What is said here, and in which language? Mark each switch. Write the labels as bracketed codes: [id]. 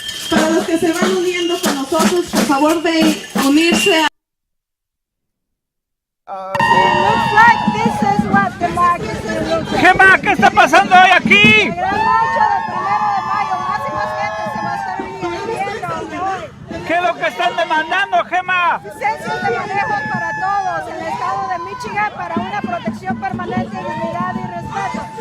[es] Para los que se van uniendo con nosotros, por favor de unirse a... [en] It looks like this is what democracy looks like. [es] Gema, ¿qué está pasando hoy aquí? La gran marcha del 1 de mayo, más y más gente se va a estar uniendo hoy. ¿Qué es lo que están demandando, Gema? Licencias de manejo para todos en el estado de Michigan para una protección permanente, dignidad y respeto.